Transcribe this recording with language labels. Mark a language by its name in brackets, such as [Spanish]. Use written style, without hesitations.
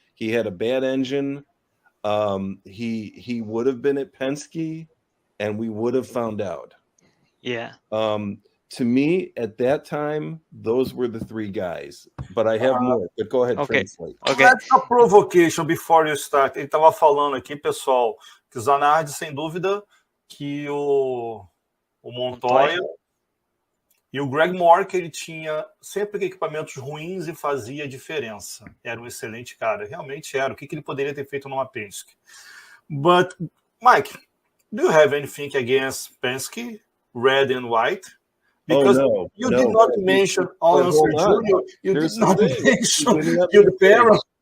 [English] He had a bad engine. He would have been at Penske, and we would have found out. Yeah. To me, at that time, those were the three guys. But I have more. But go ahead, Okay. translate. Okay. That's a provocation before you start. [Portuguese] Ele estava falando aqui, pessoal, que o Zanardi, sem dúvida, que o Montoya e o Greg Moore, que ele tinha sempre equipamentos ruins e fazia diferença. Era um excelente cara. Realmente era. O que ele poderia ter feito numa Penske? [English] But, Mike, do you have anything against Penske, red and white? Because you did not mention Jr. You did not mention Gil Perro.